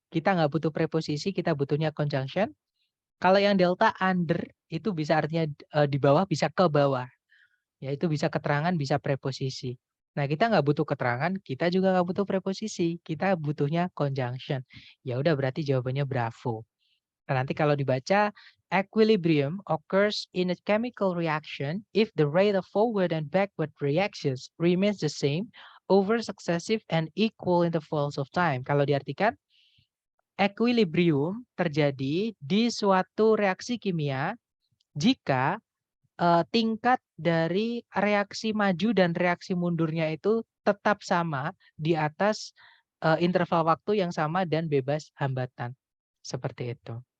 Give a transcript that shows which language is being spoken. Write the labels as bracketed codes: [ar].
[id] Kita nggak butuh preposisi, kita butuhnya conjunction. Kalau yang delta under itu bisa artinya di bawah, bisa ke bawah. Ya itu bisa keterangan, bisa preposisi. Nah kita nggak butuh keterangan, kita juga nggak butuh preposisi. Kita butuhnya conjunction. Ya udah berarti jawabannya bravo. Nah, nanti kalau dibaca, [en] equilibrium occurs in a chemical reaction if the rate of forward and backward reactions remains the same over successive and equal intervals of time. [id] Kalau diartikan, equilibrium terjadi di suatu reaksi kimia jika tingkat dari reaksi maju dan reaksi mundurnya itu tetap sama di atas interval waktu yang sama dan bebas hambatan. Seperti itu.